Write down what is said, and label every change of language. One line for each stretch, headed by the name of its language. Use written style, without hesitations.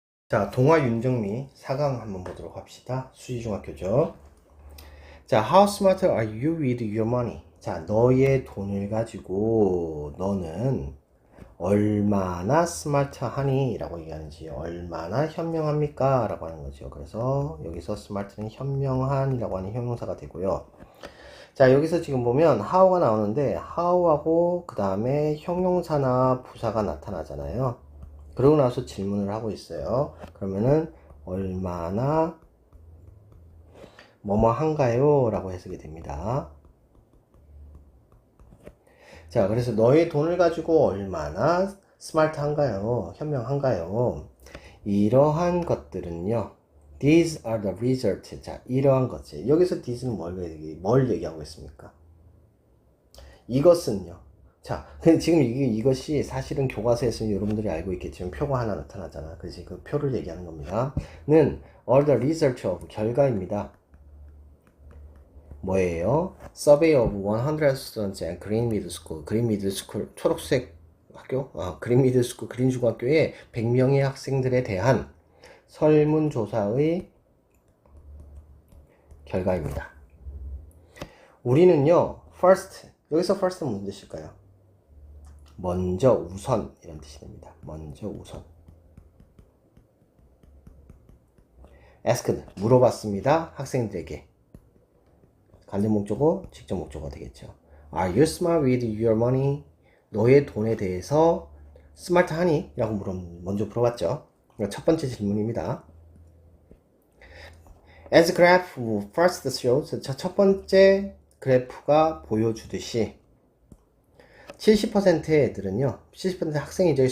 Korean: 자, 동화 윤정미 4강 한번 보도록 합시다. 수지중학교죠. 자,
English: How smart are you with your money?
Korean: 자, 너의 돈을 가지고 너는 얼마나 스마트하니? 라고 얘기하는지, 얼마나 현명합니까? 라고 하는 거죠. 그래서 여기서 스마트는 현명한이라고 하는 형용사가 되고요. 자, 여기서 지금 보면 how가 나오는데 how하고 그 다음에 형용사나 부사가 나타나잖아요. 그러고 나서 질문을 하고 있어요. 그러면은 얼마나 뭐뭐 한가요? 라고 해석이 됩니다. 자, 그래서 너의 돈을 가지고 얼마나 스마트한가요? 현명한가요? 이러한 것들은요.
English: These are the results.
Korean: 자, 이러한 것들. 여기서 these는 뭘 얘기하고 있습니까? 이것은요. 자, 근데 지금 이것이 사실은 교과서에서는 여러분들이 알고 있겠지만 표가 하나 나타나잖아. 그래서 그 표를 얘기하는 겁니다. 는
English: all the result of
Korean: 결과입니다. 뭐예요?
English: Survey of 100 students at Green Middle School.
Korean: 그린 미들 스쿨 초록색 학교? 그린 미들 스쿨 그린 중학교의 100명의 학생들에 대한 설문조사의 결과입니다. 우리는요, first, 여기서 first는 무슨 뜻일까요? 먼저, 우선 이런 뜻이 됩니다. 먼저, 우선. asked, 물어봤습니다. 학생들에게. 간접 목적어, 직접 목적어가 되겠죠.
English: Are you smart with your money?
Korean: 너의 돈에 대해서 스마트하니? 라고 먼저 물어봤죠. 첫 번째 질문입니다.
English: As graph first shows,
Korean: 첫 번째 그래프가 보여주듯이 70%의 애들은요, 70% 학생이죠.